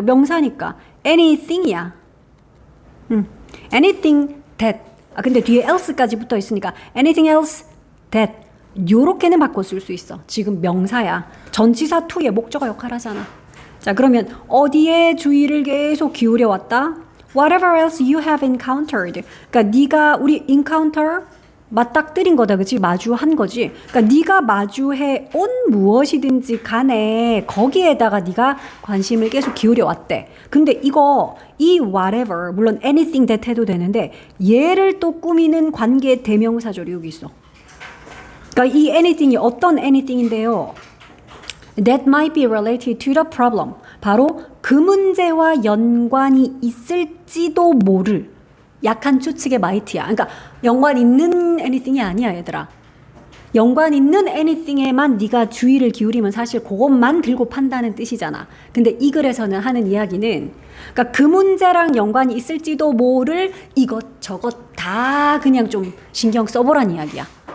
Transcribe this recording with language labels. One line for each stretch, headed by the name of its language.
Korean: 명사니까 anything이야.
English: anything that.
Korean: 근데 뒤에 else까지 붙어 있으니까
English: anything else that.
Korean: 요렇게는 바꿔 쓸 수 있어. 지금 명사야. 전치사 to의 목적어 역할 하잖아. 자, 그러면 어디에 주의를 계속 기울여 왔다?
English: Whatever else you have encountered.
Korean: 그러니까 네가 우리 encounter 맞닥뜨린 거다. 그치? 마주한 거지. 그러니까 네가 마주해 온 무엇이든지 간에 거기에다가 네가 관심을 계속 기울여 왔대. 근데 이 whatever 물론
English: anything that
Korean: 해도 되는데 얘를 또 꾸미는 관계 대명사절이 여기 있어. 그러니까 이 anything이 어떤 anything인데요.
English: That might be related to the problem.
Korean: 바로 그 문제와 연관이 있을지도 모를 약한 추측의 might야. 그러니까 연관 있는 anything이 아니야, 얘들아. 연관 있는 anything에만 네가 주의를 기울이면 사실 그것만 들고 판다는 뜻이잖아. 근데 이 글에서는 하는 이야기는 그러니까 그 문제랑 연관이 있을지도 모를 이것저것 다 그냥 좀 신경 써보란 이야기야.